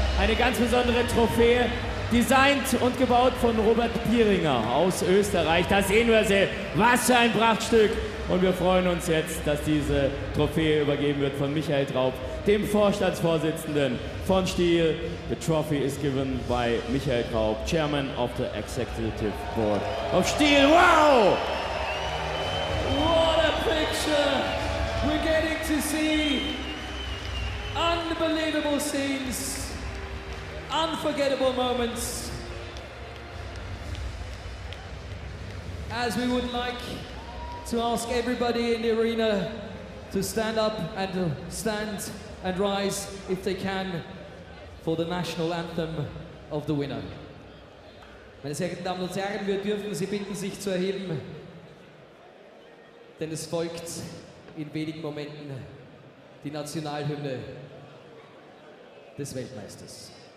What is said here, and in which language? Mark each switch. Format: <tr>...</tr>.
<de>Eine ganz besondere Trophäe, designt und gebaut von Robert Pieringer aus Österreich. Da sehen wir sie. Was für ein Prachtstück. Und wir freuen uns jetzt, dass diese Trophäe übergeben wird von Michael Traub, dem Vorstandsvorsitzenden von STIHL.</de> <en>The trophy is given by Michael Traub, Chairman of the Executive Board of STIHL. Wow! What a picture! We're getting to see unbelievable scenes, unforgettable moments, as we would like to ask everybody in the arena to stand up and to stand and rise if they can for the national anthem of the winner.</en> <de>Meine sehr geehrten Damen und Herren, wir dürfen Sie bitten, sich zu erheben, denn es folgt in wenigen Momenten die Nationalhymne des Weltmeisters.</de>